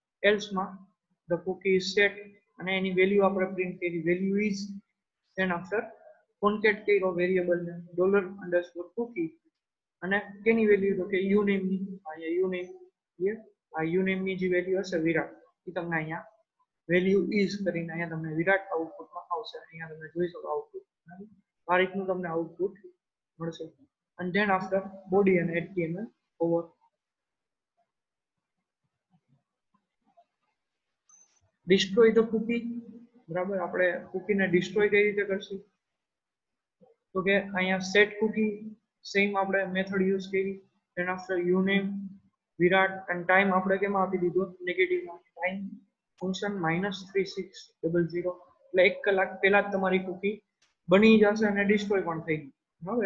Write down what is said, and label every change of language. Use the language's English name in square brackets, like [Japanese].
[Gujarati] એલ્સમાં the cookie is set અને એની value આપણે print કરી, વેલ્યુ ઇઝ, ધેન આફ્ટર કોન્કેટ કર્યો વેરિયેબલને $_cookie અને કેની વેલ્યુ તો કે યુનેમ ની, અહીંયા યુનેમ એ આ યુનેમ ની જે વેલ્યુ હશે વિરાટ, એ તમને અહીંયા વેલ્યુ ઇઝ કરીને અહીંયા તમને વિરાટ આઉટપુટમાં આવશે. અહીંયા તમે જોઈ શકો આઉટપુટ, આ રીતનું તમને આઉટપુટ મળશે. [English] and then after body and HTML over. destroy the cookie, [Gujarati] બરાબર. આપણે કૂકીને ડિસ્ટ્રોય કઈ રીતે કરશું? તો કે અહીંયા set cookie સેમ આપણે મેથડ યુઝ કરી, [English] then after uname [Gujarati] Virat [English] and time [Gujarati] આપણે કેમાં આપી દીધો? નેગેટિવમાં. time ફંક્શન -3600, એટલે 1 કલાક પહેલા જ તમારી કૂકી બની જશે અને ડિસ્ટ્રોય પણ થઈ ગઈ, બરાબર.